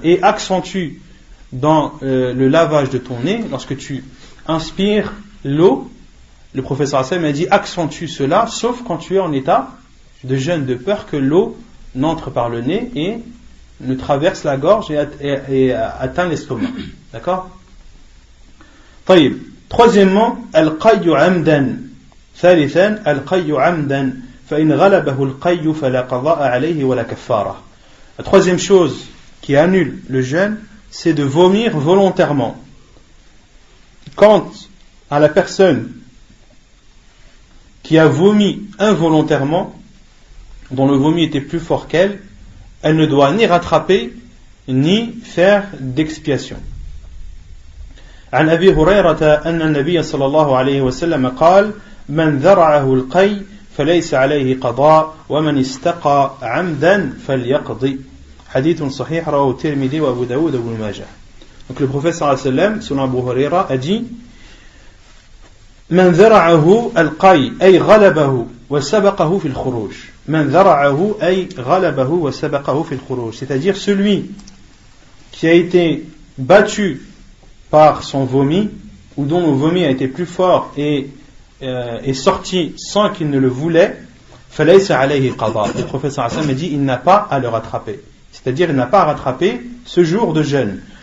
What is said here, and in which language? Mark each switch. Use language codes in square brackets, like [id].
[fr] Et accentue dans le lavage de ton nez, lorsque tu inspires l'eau, le prophète sallallahu alayhi wa sallam a dit accentue cela, sauf quand tu es en état de jeûne, de peur que l'eau n'entre par le nez et ne traverse la gorge et atteint l'estomac. D'accord? طيب. Troisièmement, [ar] al-qayyu amdan. ثالثا al-qayyu amdan. فإن غلبه القي فلا قضاء عليه ولا كفارة. [fr] La troisième chose qui annule le jeûne, c'est de vomir volontairement. Quant à la personne qui a vomi involontairement, dont le vomi était plus fort qu'elle, elle ne doit ni rattraper ni faire d'expiation. [ar] عن أبي هريرة أن النبي صلى الله عليه وسلم قال من ذرعه القي فليس عليه قضاء ومن استقى عمدا فليقضي. حديث صحيح رواه الترمذي وأبو داود وابن ماجه. [fr] Donc le prophète sallallahu alayhi wa sallam, selon Abu Huraira, a dit [ar] من ذرعه القي أي غلبه وسبقه في الخروج. من ذرعه أي غلبه وسبقه في الخروج. [fr] C'est-à-dire celui qui a été battu par son vomi, ou dont le vomi a été plus fort et est sorti sans qu'il ne le voulait, [ar] فَلَيْسَ عَلَيْهِ قَضَاء. [fr] Le prophète sallallahu alayhi wa sallam a dit il n'a pas à le rattraper. C'est-à-dire il n'a pas à rattraper ce jour de jeûne.